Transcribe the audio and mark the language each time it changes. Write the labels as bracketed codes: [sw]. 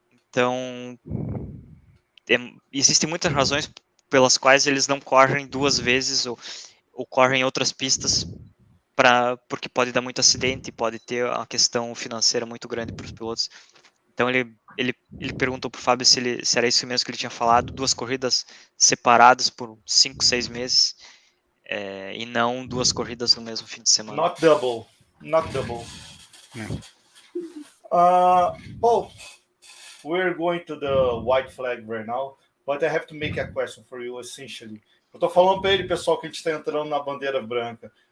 [pt] Então existem muitas razões pelas quais eles não correm 2 vezes ou correm em outras pistas porque pode dar muito acidente, pode ter uma questão financeira muito grande para os pilotos. Então ele perguntou para o Fábio se era isso mesmo que ele tinha falado, 2 corridas separadas por 5, 6 meses, e não 2 corridas no mesmo fim de semana. [en] Not double. Paul, we're going to the white flag right now, but I have to make a question for you, essentially. [pt] Eu tô falando para ele, pessoal, que a gente está entrando na bandeira branca.